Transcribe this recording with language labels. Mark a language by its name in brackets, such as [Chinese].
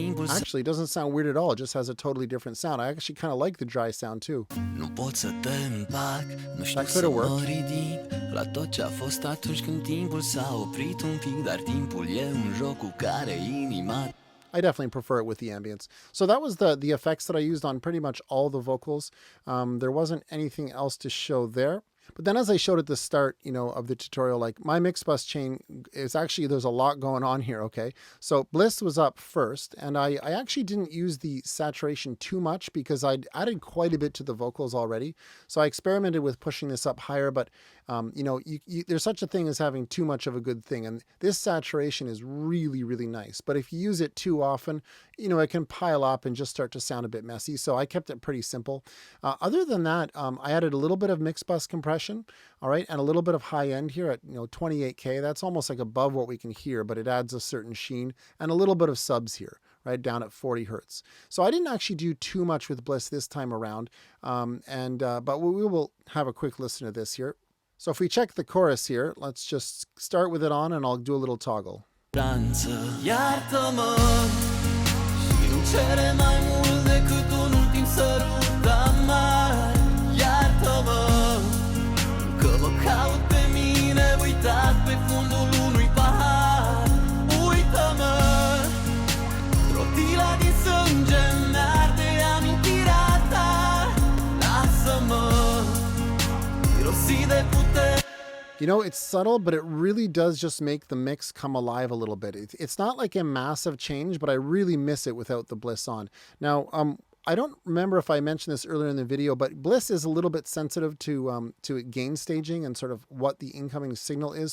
[English] Actually, it doesn't sound weird at all. It just has a totally different sound. I actually kind of like the dry sound too. That could have worked. [Romanian] La tot ce a fost atunci când timpul s-a oprit un pic, dar timpul e un joc cu care inima. [English] I definitely prefer it with the ambience. So that was the effects that I used on pretty much all the vocals. There wasn't anything else to show there. But then as I showed at the start, of the tutorial, my mix bus chain is actually, there's a lot going on here, okay? So Blyss was up first, and I actually didn't use the saturation too much because I'd added quite a bit to the vocals already. So I experimented with pushing this up higher, but there's such a thing as having too much of a good thing. And this saturation is really, really nice. But if you use it too often, it can pile up and just start to sound a bit messy. So I kept it pretty simple. Other than that, I added a little bit of mix bus compression, all right, and a little bit of high end here at 28K. That's almost above what we can hear, but it adds a certain sheen, and a little bit of subs here, right down at 40 hertz. So I didn't actually do too much with Blyss this time around, but we will have a quick listen to this here. So if we check the chorus here, let's just start with it on and I'll do a little toggle. [Romanian] Iartă-mă și nu cere mai mult decât un ultim sărut amar. Iartă-mă că mă caut pe mine uitat pe fundul unui pahar. Uită-mă, rotila din sânge-mi arde amintirea ta. Lasă-mă, mirosi de putere. [English] You know, it's subtle, but it really does just make the mix come alive a little bit. It's not like a massive change, but I really miss it without the Blyss on. Now, I don't remember if I mentioned this earlier in the video, but Blyss is a little bit sensitive to gain staging and sort of what the incoming signal is.